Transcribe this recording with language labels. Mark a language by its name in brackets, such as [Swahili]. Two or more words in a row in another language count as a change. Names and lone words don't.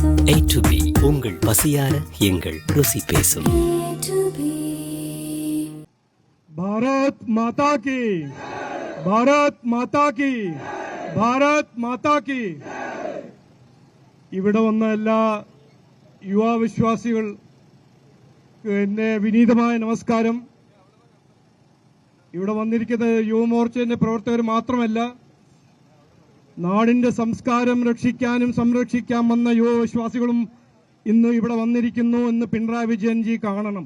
[Tamil] A to B உங்கள் பசியார எங்கள் ருசி பேசும். [Hindi] भारत माता की, भारत माता की, भारत माता की. [Malayalam] ഇവിടെ വന്ന എല്ലാ യുവാവിശ്വാസികൾ എന്റെ വിനീതമായ നമസ്കാരം. ഇവിടെ വന്നിരിക്കുന്നത് യുവമോർച്ചയുടെ പ്രവർത്തകർ മാത്രമല്ല, നാടിന്റെ സംസ്കാരം രക്ഷിക്കാനും സംരക്ഷിക്കാൻ വന്ന യുവവിശ്വാസികളും ഇന്ന് ഇവിടെ വന്നിരിക്കുന്നു എന്ന് പിണറായി വിജയൻജി കാണണം.